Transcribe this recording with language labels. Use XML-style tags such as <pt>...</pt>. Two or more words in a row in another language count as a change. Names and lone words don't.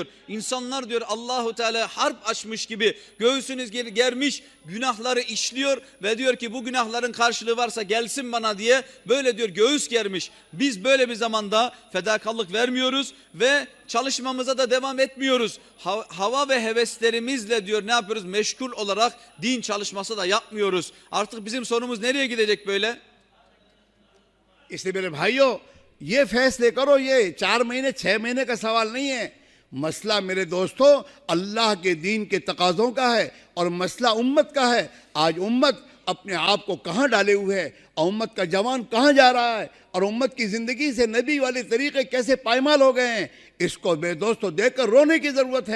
<tr>İnsanlar diyor Allahu Teala harp açmış gibi göğsünüz germiş günahları işliyor ve diyor ki bu günahların karşılığı varsa gelsin bana diye böyle diyor göğüs germiş. Biz böyle bir zamanda fedakarlık vermiyoruz ve çalışmamıza da devam etmiyoruz. Hava ve heveslerimizle diyor ne yapıyoruz? Meşgul olarak din çalışması da yapmıyoruz. Artık bizim sonumuz nereye gidecek böyle?</tr> <hi>इसलिए मेरे भाइयों ये फैसले करो, ये 4 महीने 6 महीने का सवाल नहीं है। मसला मेरे दोस्तों अल्लाह के दीन के तकाज़ों का है और मसला उम्मत का है। आज उम्मत अपने आप को कहाँ डाले हुए है और उम्मत का जवान कहाँ जा रहा है और उम्मत की ज़िंदगी से नबी वाले तरीक़े कैसे पायमाल हो गए हैं, इसको मेरे दोस्तों देखकर रोने की ज़रूरत है।</hi>